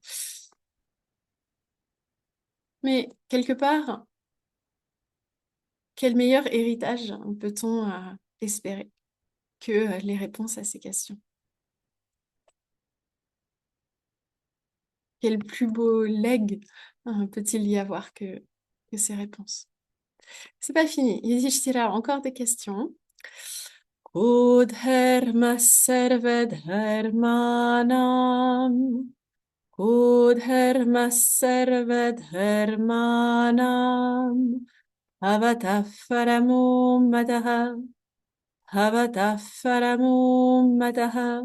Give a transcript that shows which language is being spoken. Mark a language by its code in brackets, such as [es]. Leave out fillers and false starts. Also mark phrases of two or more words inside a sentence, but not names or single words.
[fr] Mais quelque part, Quel meilleur héritage peut-on espérer que les réponses à ces questions? Quel plus beau legs peut-il y avoir que ces réponses? C'est pas fini. Yudhishthira, encore des questions. [sa] Kodharma sarva dharmanam. Kodharma sarva dharmanam. Avatah paramo mataha. Avatah paramo mataha.